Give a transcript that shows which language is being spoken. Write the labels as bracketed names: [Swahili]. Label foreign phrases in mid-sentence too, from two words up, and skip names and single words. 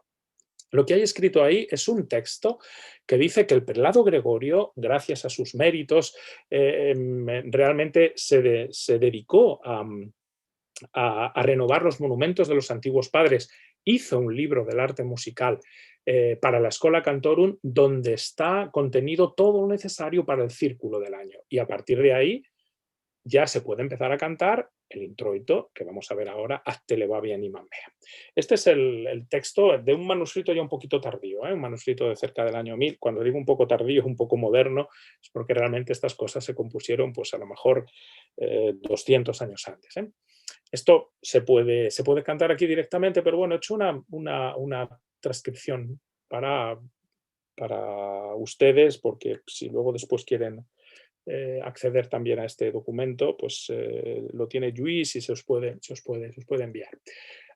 [Spanish] Lo que hay escrito ahí es un texto que dice que el prelado Gregorio, gracias a sus méritos, realmente se dedicó a renovar los monumentos de los antiguos padres. Hizo un libro del arte musical para la Schola Cantorum donde está contenido todo lo necesario para el círculo del año. Y a partir de ahí ya se puede empezar a cantar el introito que vamos a ver ahora, [Latin] Ad te levavi animam meam. [Spanish] Este es el texto de un manuscrito ya un poquito tardío, un manuscrito de cerca del año 1000. Cuando digo un poco tardío, un poco moderno, es porque realmente estas cosas se compusieron pues a lo mejor 200 años antes. Esto se puede cantar aquí directamente, pero bueno, he hecho una transcripción para ustedes, porque si luego después quieren acceder también a este documento, pues lo tiene Lluís y se os puede enviar.